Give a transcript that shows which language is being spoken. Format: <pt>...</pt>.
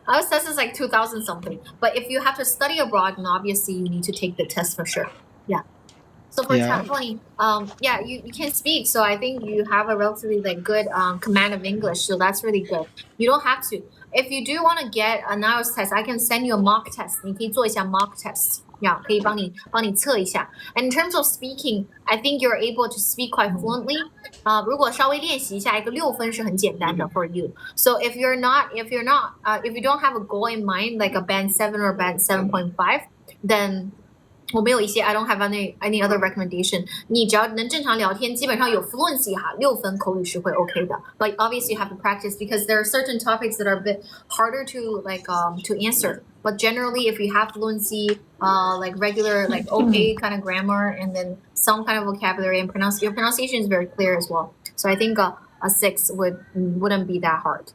<en>IELTS test is like 2000 something. But if you have to study abroad, then obviously you need to take the test for sure. Yeah. So for Yeah. traveling, yeah, you can speak. So I think you have a relatively like good command of English. So that's really good. You don't have to. If you do want to get an IELTS test, I can send you a mock test.</en> <zh>你可以做一下 mock test. Yeah, 可以帮你测一下.</zh> <en>And in terms of speaking, I think you're able to speak quite fluently.</en> <zh>如果稍微练习一下，一个6分是很简单的 for you.</zh> <en>So if you don't have a goal in mind, like a band 7 or band 7.5, then</en> <zh>我没有一些</zh> <en>I don't have any other recommendation.</en> <zh>你只要能正常聊天，基本上有 fluency 哈，6分口语是会 OK 的。</zh> <en>But obviously you have to practice because there are certain topics that are a bit harder to to answer. But generally, if you have fluency, like regular like OK kind of grammar and then some kind of vocabulary and your pronunciation is very clear as well. So I think a 6 wouldn't be that hard.</en>